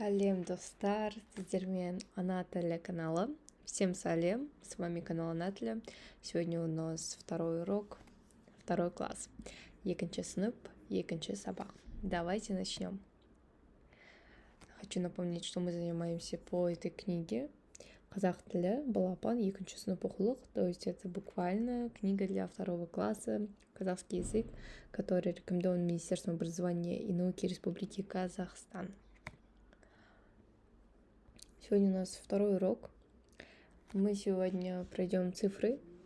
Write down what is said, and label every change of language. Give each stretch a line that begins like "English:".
Kazakh: Сәлем, достар, сіздермен Ана тілі каналы.
Russian: Всем салем, с вами канал Ана тілі. Сегодня у нас второй урок, второй класс.
Kazakh: Екінші сынып, екінші сабақ.
Russian: Давайте начнем. Хочу напомнить, что мы занимаемся по этой книге.
Kazakh: Қазақ тілі, балапан, екінші сынып оқулық.
Russian: То есть это буквально книга для второго класса, казахский язык, который рекомендован Министерством образования и науки Республики Казахстан. Сегодня у нас второй урок. Мы сегодня пройдем цифры.